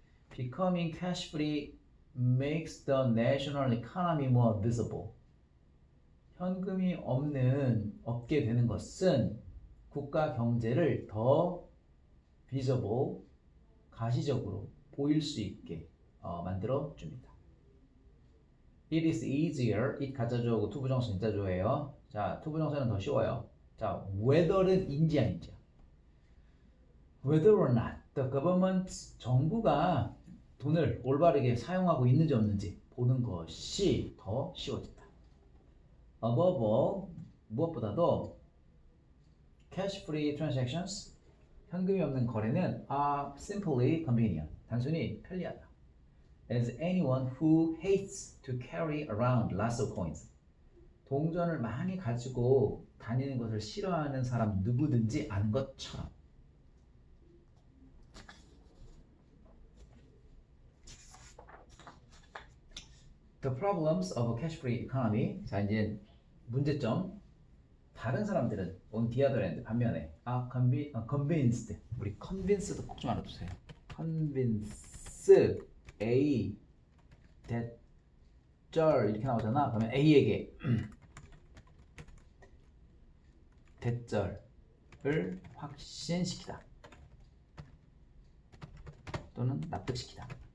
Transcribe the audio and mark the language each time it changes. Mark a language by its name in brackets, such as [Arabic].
[English] Becoming cash free makes the national economy more visible. [Korean] 현금이 없게 되는 것은 국가 경제를 더 visible, 가시적으로 보일 수 있게 만들어 줍니다. [English] It is easier. [Korean] it 가짜주어고 투부정사 진짜주어예요. 자, 투부정사는 더 쉬워요. 자, whether는 인지 아닌지야. [English] Whether or not the government, [Korean] 정부가 돈을 올바르게 사용하고 있는지 없는지 보는 것이 더 쉬워진다. [English] Above all, [Korean] 무엇보다도 [English] cash-free transactions, [Korean] 현금이 없는 거래는 [English] are simply convenient, [Korean] 단순히 편리하다. [English] As anyone who hates to carry around lots of coins, [Korean] 동전을 많이 가지고 다니는 것을 싫어하는 사람 누구든지 아는 것처럼. [English] The problems of a cash-free economy. [Korean] 자, 이제 문제점. 다른 사람들은 [English] on the other hand, [Korean] 반면에 convinced. 우리 convince도 꼭 좀 알아두세요. convince A 대절 이렇게 나오잖아. 그러면 A에게 대절을 확신시키다 또는 납득시키다.